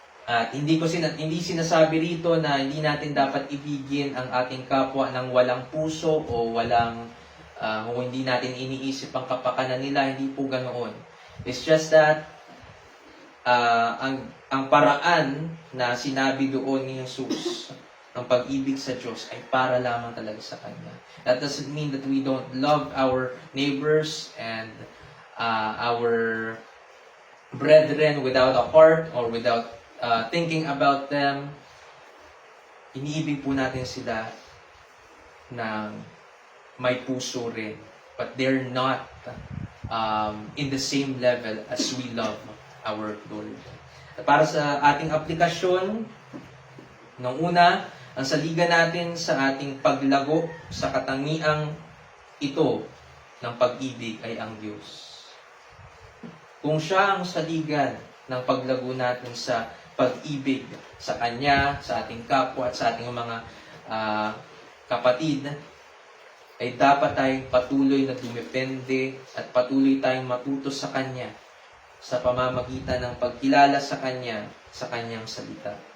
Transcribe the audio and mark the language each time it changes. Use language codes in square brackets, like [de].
[tl] At hindi sinasabi rito na hindi natin dapat ibigin ang ating kapwa ng walang puso o kung hindi natin iniisip ang kapakanan nila, hindi po ganoon. [en] It's just that [tl] ang paraan na sinabi doon ni Jesus ng pag-ibig sa Diyos ay para lamang talaga sa Kanya. [en] That doesn't mean that we don't love our neighbors and our brethren without a heart or without thinking about them. [tl] Iniibig po natin sila na may puso rin. [en] But they're not in the same level as we love our Lord. [tl] Para sa ating aplikasyon, nung una, ang saligan natin sa ating paglago sa katangiang ito ng pag-ibig ay ang Diyos. Kung siya ang saligan ng paglago natin sa pag-ibig sa Kanya, sa ating kapwa at sa ating mga kapatid, ay dapat tayong patuloy na dumepende at patuloy tayong matuto sa Kanya sa pamamagitan ng pagkilala sa Kanya, sa Kanyang salita.